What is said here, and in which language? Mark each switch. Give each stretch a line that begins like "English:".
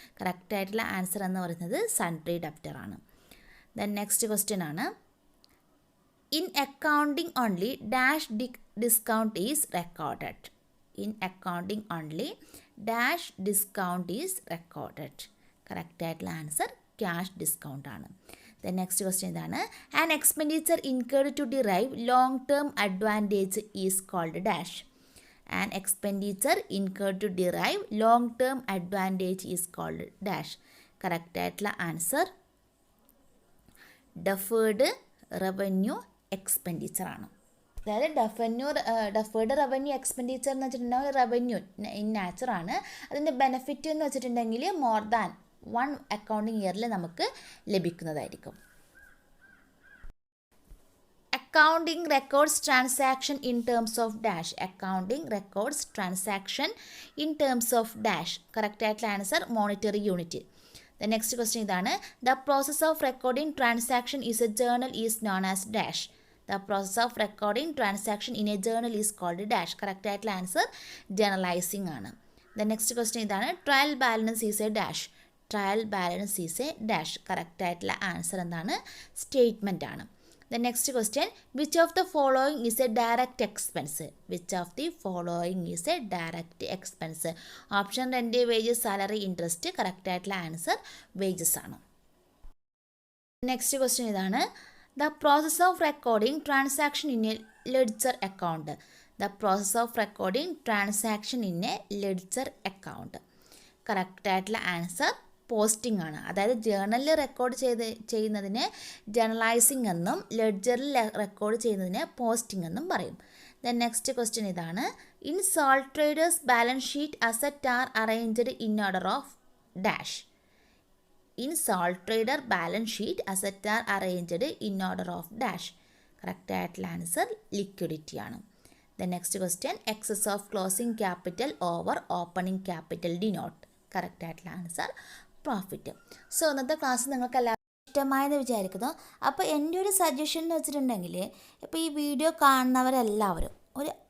Malayalam: Correct ആയിട്ടുള്ള answer എന്ന് പറയുന്നത് സൺട്രി ഡെബ്റ്റർ ആണ്. ദെൻ നെക്സ്റ്റ് ക്വസ്റ്റ്യൻ ആണ്.
English: In accounting only dash discount is recorded. In accounting only dash discount is recorded.
Malayalam: Correct ആയിട്ടുള്ള answer cash discount ആണ്.
English: The next question ഇതാണ്. An expenditure incurred to derive long-term advantage is called dash. An expenditure incurred to derive long-term advantage is called dash.
Malayalam: Correct ആയിട്ടുള്ള answer deferred revenue expenditure ആണ്. അതായത് deferred revenue expenditure എന്ന് വെച്ചിട്ടുണ്ടെങ്കിൽ revenue in nature ആണ്. അതിൻ്റെ benefit എന്ന് വെച്ചിട്ടുണ്ടെങ്കിൽ more than 1 accounting ഇയറിൽ നമുക്ക് ലഭിക്കുന്നതായിരിക്കും.
English: Accounting records transaction in terms of dash. Accounting records transaction in terms of dash.
Malayalam: Correct ആയിട്ടുള്ള answer monetary unit.
English: the next question
Malayalam: ഇതാണ്.
English: The process of recording transaction is a journal is known as dash. The process of recording transaction in a journal is called dash.
Malayalam: Correct ആയിട്ടുള്ള answer ജേർണലൈസിംഗ് ആണ്.
English: the next question
Malayalam: ഇതാണ്.
English: Trial balance is a dash. Trial balance is a dash.
Malayalam: Correct ആയിട്ടുള്ള answer എന്താണ് statement ആണ്.
English: The next question. Which of the following is a direct expense. Which of the following is a direct expense.
Malayalam: Option 2 wages salary interest. Correct ആയിട്ടുള്ള answer wages ആണ്. Next question ഇതാണ്.
English: The process of recording transaction in a ledger account. The process of recording transaction in a ledger account.
Malayalam: Correct ആയിട്ടുള്ള answer posting ആണ്. അതായത് ജേർണലിൽ record ചെയ്യുന്നതിന് ജേർണലൈസിംഗ് എന്നും ലെഡ്ജറിൽ record ചെയ്യുന്നതിന് posting എന്നും പറയും.
English: Then next question ഇതാണ്. In sole traders balance sheet asset are arranged in order of dash. In sole trader balance sheet assets are arranged in order of dash.
Malayalam: Correct ആയിട്ടുള്ള answer liquidity ആണ്.
English: The next question. Excess of closing capital over opening capital denote.
Malayalam: Correct ആയിട്ടുള്ള answer profit. So ഇന്നത്തെ class നിങ്ങൾക്ക് എല്ലാവർക്കും ഇഷ്ടമായെന്ന് വിചാരിക്കുന്നു. അപ്പോൾ എൻ്റെ ഒരു സജഷൻ എന്ന് വെച്ചിട്ടുണ്ടെങ്കിൽ ഇപ്പോൾ ഈ വീഡിയോ കാണുന്നവരെല്ലാവരും ഒരു